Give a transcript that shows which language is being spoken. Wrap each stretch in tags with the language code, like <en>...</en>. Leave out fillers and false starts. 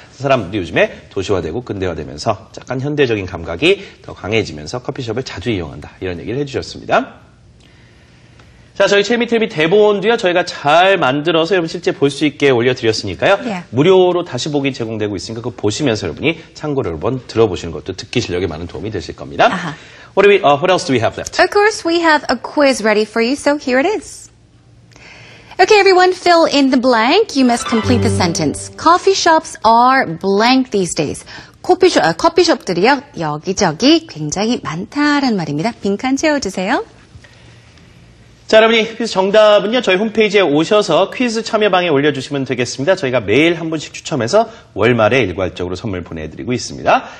<ko>사람들이 요즘에 도시화되고 근대화되면서 약간 현대적인 감각이 더 강해지면서 커피숍을 자주 이용한다. 이런 얘기를 해주셨습니다. 자, 저희 첼미텔미 대본도요, 저희가 잘 만들어서 여러분 실제 볼 수 있게 올려드렸으니까요.</ko> <en>Yeah.</en> <ko>무료로 다시 보기 제공되고 있으니까 그거 보시면서 여러분이 참고로 여러분 들어보시는 것도 듣기 실력에 많은 도움이 되실 겁니다.</ko> <en>What else do we have left? Of course, we have a quiz ready for you, so here it is. Okay, everyone, fill in the blank. You must complete the sentence. Coffee shops are blank these days.</en> <ko>커피숍들이요, 여기저기 굉장히 많다라는 말입니다. 빈칸 채워주세요. 자, 여러분이 퀴즈 정답은요, 저희 홈페이지에 오셔서 퀴즈 참여방에 올려주시면 되겠습니다. 저희가 매일 한 분씩 추첨해서 월말에 일괄적으로 선물 보내드리고 있습니다.</ko>